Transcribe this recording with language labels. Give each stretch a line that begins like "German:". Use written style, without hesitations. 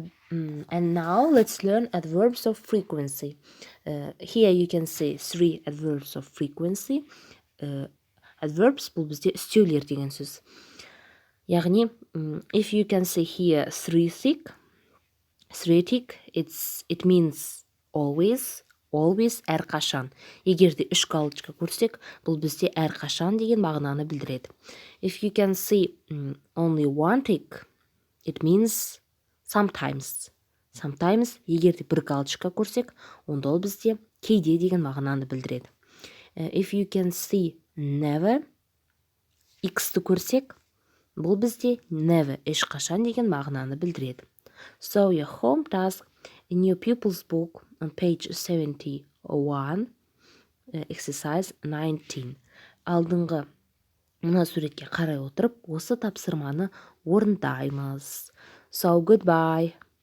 English: And now let's learn adverbs of frequency. Here you can see 3 adverbs of frequency.
Kazakh: Adverbs бұл бізде үстеулер деген сөз. Яғни,
English: if you can see here 3 tick, it means always,
Kazakh: әрқашан. Егерде 3 галочка көрсек, бұл бізде әрқашан деген мағынаны білдіреді.
English: If you can see only 1 tick, it means sometimes.
Kazakh: Егерде 1 галочка көрсек, онда ол бізде кейде деген мағынаны білдіреді.
English: If you can see never,
Kazakh: x-ті көрсек, бұл бізде never, ешқашан деген мағынаны білдіреді.
English: So your home task in your pupil's book on page 71, exercise 19.
Kazakh: Алдыңғы мына суретке қарай отырып, осы тапсырманы орындаймыз.
English: So goodbye.